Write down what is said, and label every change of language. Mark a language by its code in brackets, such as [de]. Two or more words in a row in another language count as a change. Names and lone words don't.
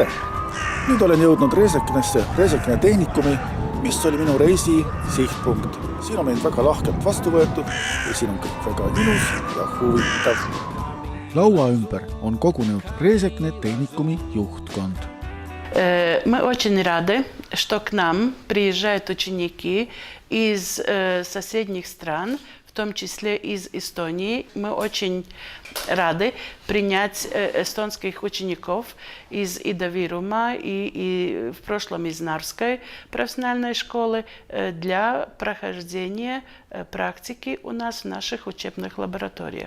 [et] Nüüd olen jõudnud Režeknesse, Režekne tehnikumi, mis oli minu reisi sihtpunkt. Siin on meid väga lahkelt vastu võetud ja siin on kõik väga ilus ja huvitav. Laua ümber on kogunenud Režekne tehnikumi juhtkond. [ru] Мы очень рады, что к нам приезжают ученики из соседних стран, в том числе из Эстонии. Мы очень рады принять эстонских учеников из Ида-Вирума и в прошлом из Нарвской профессиональной школы для прохождения практики у нас в наших учебных лабораториях.